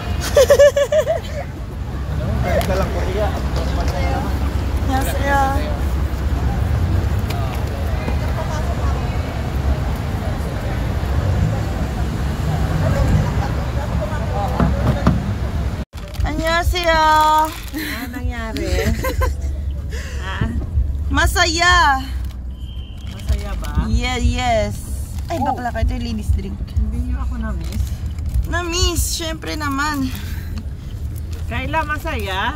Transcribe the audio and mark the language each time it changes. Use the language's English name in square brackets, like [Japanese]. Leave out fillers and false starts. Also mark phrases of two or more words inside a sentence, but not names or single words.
[Filipino] Ganda lang Korea. [Korean] 안녕하세요. 안녕하세요. [Filipino] Ano nangyari? Masaya. Masaya ba? [English] Yeah, yes. [Filipino] Ay, bakla ka. Ito yung [English] ladies drink. [Filipino] Hindi niyo ako na-miss. Na-miss, syempre naman. Kayla, masaya?